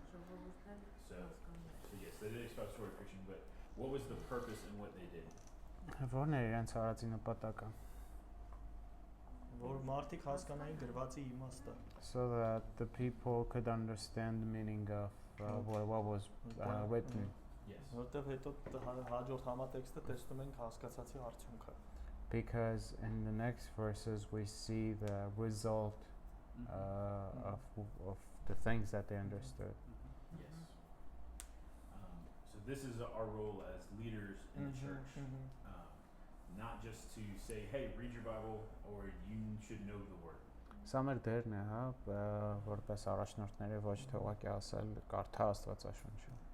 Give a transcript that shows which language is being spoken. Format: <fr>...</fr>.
<en>So yes, they did expository preaching, but what was the purpose in what they did?</en> <hy>Որն է իրենց արածի նպատակը։ որ մարդիկ հասկանային գրվածի իմաստը։</hy> <en>So that the people could understand the meaning of what was written. Yes.</en> <hy>Որտեղ հետո հաջորդ համատեքստը տեսնում ենք հասկացածի արդյունքը։</hy> <en>Because in the next verses we see the result of the things that they understood. Yes. So this is our role as leaders in the church. not just to say, hey, read your Bible or you should know the word.</en> <hy>Սա մեր դերն է, հա, որպես առաջնորդների ոչ թե ուղղակի ասել կարդա Աստվածաշունչը։</hy>